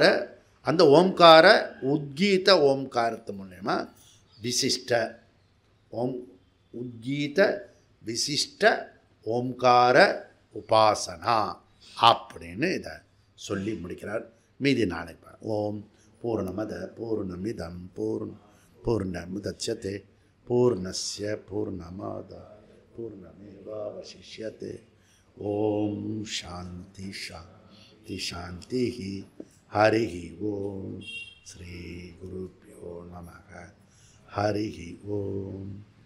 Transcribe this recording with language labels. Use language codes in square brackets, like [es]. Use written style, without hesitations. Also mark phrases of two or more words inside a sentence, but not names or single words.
[ta] அந்த ஓம்கார உத்கீத ஓம்காரத்து மூலயமா விசிஷ்ட உத்கீத விசிஷ்ட ஓம்கார உபாசனா அப்படின்னு இதை சொல்லி முடிக்கிறார். மீதி நாளைக்கு [sa] ॐ पूर्णमदः पूर्णमिदं पूर्णमुदच्यते पूर्णस्य पूर्णमादाय पूर्णमेवावशिष्यते. ॐ शान्ति शान्ति शान्ति. हरि ॐ। श्री गुरुभ्यो नमः. हरि ॐ.